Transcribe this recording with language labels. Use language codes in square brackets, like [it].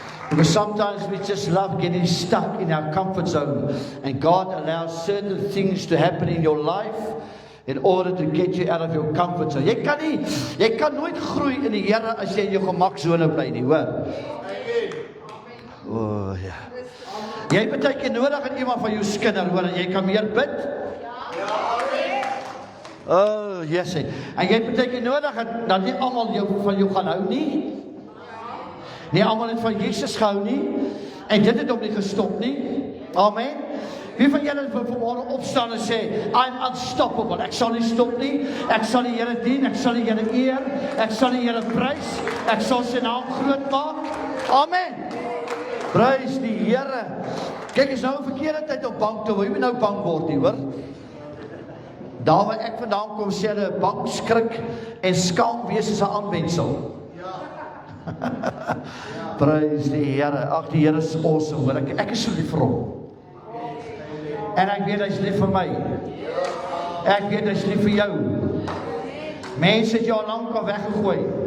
[en] Because sometimes we just love getting stuck in our comfort zone and God allows certain things to happen in your life in order to get you out of your comfort zone. [af] Jy kan nooit groei in die Here as jy in jou gemaksone bly nie, hoor. O, ja. Jy het baie keer nodig aan iemand van jou skinder, hoor, en jy kan meer bid. [en] Oh, yes. [af] En jy het baie keer nodig dat nie almal van jou gaan hou nie. Nie almal het van Jesus gehou nie. En dit het hom nie gestop nie. Amen. Wie van julle wil vanmôre opstaan en sê, [en] I'm unstoppable. [af] Ek sal nie stop nie. Ek sal die Here dien. Ek sal die Here eer. Ek sal die Here prys. Ek sal sy naam groot maak. Amen. Prys die Here. Kyk, is nou 'n verkeerde tyd om bang te word. Jy moet nou bang word nie, hoor. Daar waar ek vandaan kom, sê hulle bang, skrik en skaam wees is 'n aanwendsel. Prys die Here. Ag, die Here is awesome, hoor. Ek is so lief vir hom. En ek weet hy's lief vir my. Ek weet hy's lief vir jou. Mense het jou al lank al weggegooi.